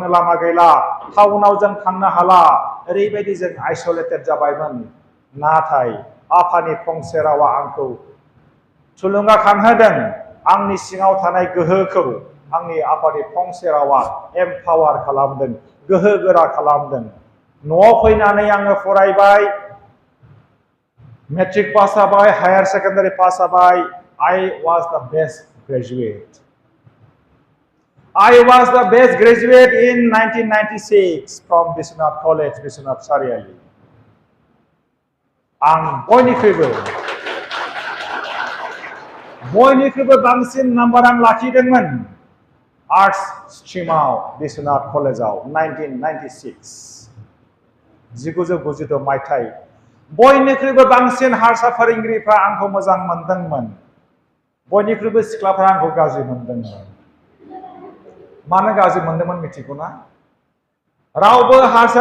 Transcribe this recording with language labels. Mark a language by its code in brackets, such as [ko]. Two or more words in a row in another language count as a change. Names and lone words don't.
[brx] लामा गैला टाउनाव जों थांनो हाला ओरैबायदि जों आइसोलेटेड जाबायमोन नाथाय आफानि फंसे रावा आंखौ थुलुंगाखांहोदों आंनि सिङाव थानाय गोहोखौ आंनि आफानि फंसे रावा एम्पावार खालामदों गोहो गोरा खालामदों न'आव फैनानै आङो फरायबाय [en] matric pass [brx] जाबाय [en] higher secondary pass [brx] जाबाय [en] I was the best graduate. I was the best graduate in 1996 from Biswanath College, Biswanath Sariali. [brx] आं बयनिख्रुइबो बांसिन नाम्बार आं लाखिदोंमोन आर्ट्स स्ट्रिमाव बिश्वनाथ कलेजाव 1996 मायथाइ बयनिख्रुइबो बांसिन हारसा फोरोंगिरिफ्रा आंखौ मोजां मोनदोंमोन बयनिख्रुइबो सिख्लाफ्रा आंखौ गाज्रि मोनदोंमोन मानो गाज्रि मोनदोंमोन मिथिगौना रावबो हारसा